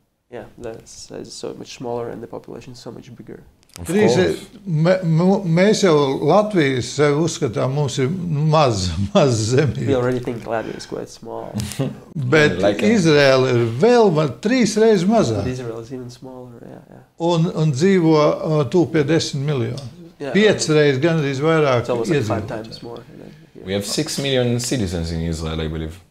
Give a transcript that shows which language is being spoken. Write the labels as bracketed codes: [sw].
[en] Yeah, that's so much smaller and the population is so much bigger. [lv] Mēs jau Latvijas sev uzskatām, mums ir maz zemība. [en] We already think Latvia is quite small. [lv] Bet Izraēla ir vēl 3 reizes mazāk. [en] Israel is even smaller, yeah. [lv] Un dzīvo tuvu pie 10 miljonu. 5 reizes gandrīz vairāk iedzīvotāju. [en] We have 6 million citizens in Israel, I believe.